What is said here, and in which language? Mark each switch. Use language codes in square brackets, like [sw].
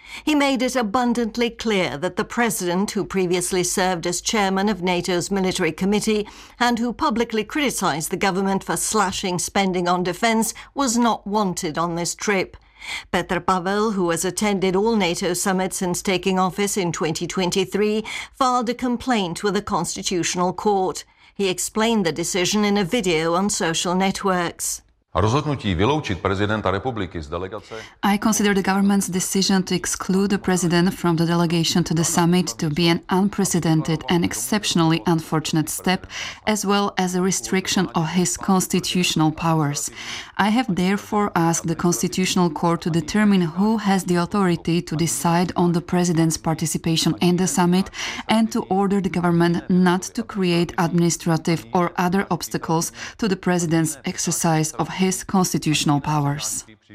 [en] He made it abundantly clear that the president, who previously served as chairman of NATO's military committee and who publicly criticized the government for slashing spending on defense, was not wanted on this trip. Petr Pavel, who has attended all NATO summits since taking office in 2023, filed a complaint with the Constitutional Court. He explained the decision in a video on social networks. [cs] Rozhodnutí vyloučit prezidenta republiky z delegace. [en] I consider the government's decision to exclude the president from the delegation to the summit to be an unprecedented and exceptionally unfortunate step, as well as a restriction of his constitutional powers. I have therefore asked the Constitutional Court to determine who has the authority to decide on the president's participation in the summit and to order the government not to create administrative or other obstacles to the president's exercise of his constitutional powers.